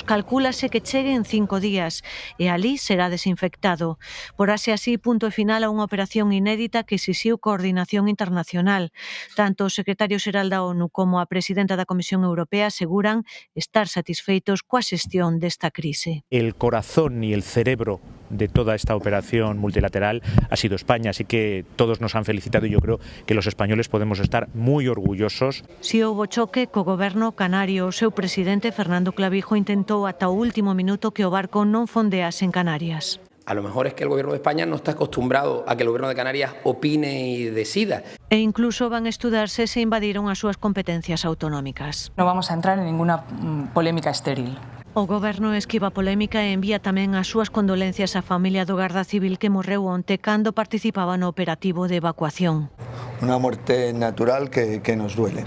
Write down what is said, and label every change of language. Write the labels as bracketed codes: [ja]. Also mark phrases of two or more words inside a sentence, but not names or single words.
[gl] Calcúlase que chegue en 5 días e alí será desinfectado. Porase así punto final a unha operación inédita que exixiu coordinación internacional. Tanto o secretario xeral da ONU como a presidenta da Comisión Europea aseguran estar satisfeitos coa xestión desta crise. [es] El corazón y el cerebro de toda esta operación multilateral ha sido España, así que todos nos han felicitado y yo creo que los españoles podemos estar muy orgullosos. [gl] Si houbo choque co goberno canario, o seu presidente Fernando Clavijo intentou ata o último minuto que o barco non fondease en Canarias. [es] A lo mejor es que el Gobierno de España no está acostumbrado a que el Gobierno de Canarias opine y decida. [gl] E incluso van a estudarse se invadiron as súas competencias autonómicas. [es] No vamos a entrar en ninguna polémica estéril. [gl] O goberno esquiva polémica e envía tamén as súas condolencias á familia do garda civil que morreu onte cando participaba no operativo de evacuación. Unha morte natural que nos duele.